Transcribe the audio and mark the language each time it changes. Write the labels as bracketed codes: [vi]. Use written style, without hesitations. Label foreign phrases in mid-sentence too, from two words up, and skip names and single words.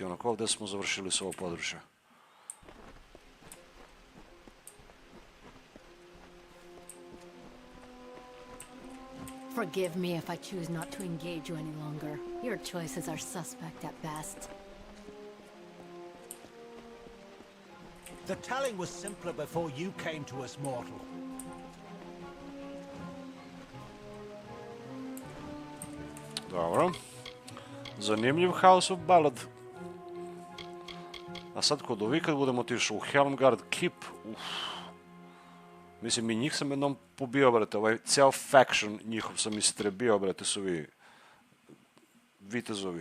[sr] Onako ovdje smo završili s ovo područje. [en] Forgive me if I choose not to engage you any longer. Your choices are suspect at best. The telling was simpler before you came to us, mortal. [sr] Dobro. Zanimljiv House of Ballad. A sad kod ovih kad budemo otišli u Helmgard Keep, mislim i njih sam jednom pobio, brate, ovaj ceo faction njihov sam istrebio, brate, su vi vitezovi.